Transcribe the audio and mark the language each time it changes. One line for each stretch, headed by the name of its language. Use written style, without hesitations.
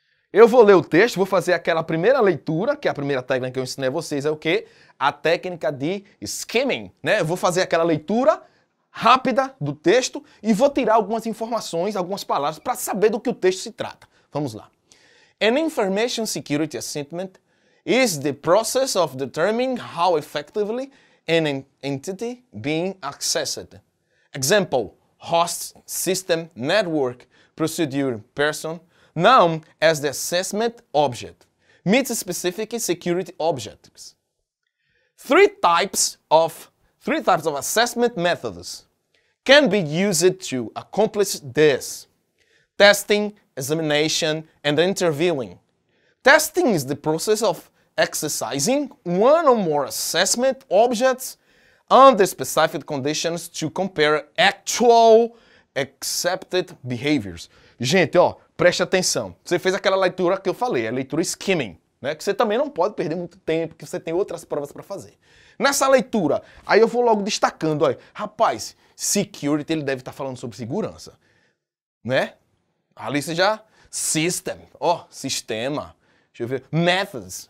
Portuguese: Eu vou ler o texto, vou fazer aquela primeira leitura, que é a primeira técnica que eu ensinei a vocês, é o quê? A técnica de skimming, né? Eu vou fazer aquela leitura rápida do texto e vou tirar algumas informações, algumas palavras, para saber do que o texto se trata. Vamos lá.
English: An information security assessment is the process of determining how effectively an entity being accessed. Example, host, system, network, procedure, person, known as the assessment object, meets specific security objectives. Three types of assessment methods can be used to accomplish this: testing, examination, and interviewing. Testing is the process of exercising one or more assessment objects under specific conditions to compare actual accepted behaviors.
Portuguese: Gente, ó, preste atenção. Você fez aquela leitura que eu falei, a leitura skimming, né? Que você também não pode perder muito tempo, que você tem outras provas para fazer. Nessa leitura, aí eu vou logo destacando, olha, rapaz, security, ele deve estar falando sobre segurança, né? A lista já... System. Ó, sistema. Deixa eu ver. Methods.